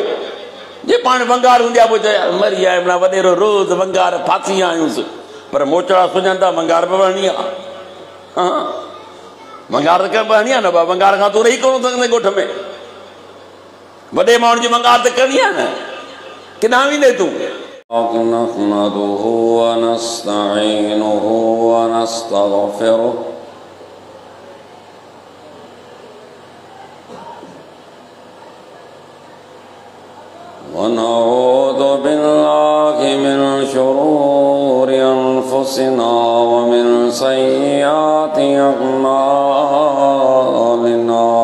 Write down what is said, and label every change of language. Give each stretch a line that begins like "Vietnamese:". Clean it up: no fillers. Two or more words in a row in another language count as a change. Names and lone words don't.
Sindhi: जे पाण वंगार हूंदी आहे पोइ चए मरी आहे माना वॾेरो रोज़ वंगार फासी आहियूंसि, पर मोचड़ा सुञनि था वंगार बि वहणी आहे। हा वंगार त करणु हणी आहे न, वंगार खां तूं रही कोन सघंदे ॻोठ में। वॾे माण्हुनि जी वंगार त करणी आहे न, किथां वेंदे तूं?
Arabic: نحمده ونستعينه ونستغفره ونعوذ بالله من شرور أنفسنا ومن سيئات أعمالنا.